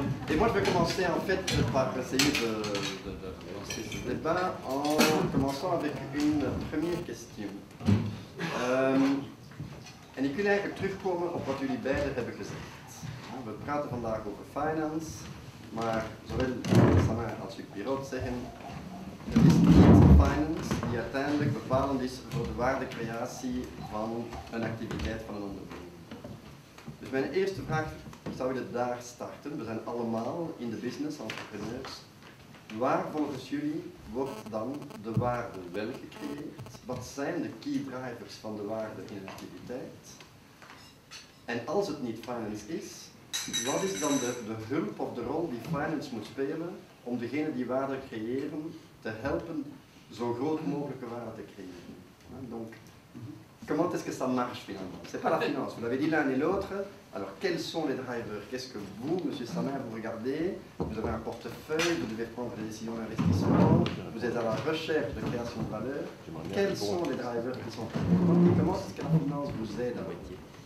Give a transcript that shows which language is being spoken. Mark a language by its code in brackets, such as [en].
[fr] Et moi, je vais commencer en fait par essayer de lancer ce débat en commençant avec une première question. [nl] En ik wil eigenlijk terugkomen op wat jullie beiden hebben gezegd. We praten vandaag over finance, maar zowel Samar als Luc Pirot zeggen, het is niet finance die uiteindelijk bepalend is voor de waardecreatie van een activiteit van een onderneming. Dus mijn eerste vraag, ik zou willen daar starten. We zijn allemaal in de business, entrepreneurs. Waar volgens jullie wordt dan de waarde wel gecreëerd? Wat zijn de key drivers van de waarde in een activiteit? En als het niet finance is, wat is dan de hulp of de rol die finance moet spelen om degene die waarde creëren te helpen zo groot mogelijke waarde te creëren? [fr] Donc, comment est-ce que ça marche finalement? C'est pas la finance, vous l'avez dit l'un et l'autre. Alors quels sont les drivers? Qu'est-ce que vous, Monsieur Samar, vous regardez? Vous avez un portefeuille, vous devez prendre des décisions d'investissement, vous êtes à la recherche de création de valeur. Quels sont les drivers qui sont importants? Comment est-ce que la finance vous aide à métier?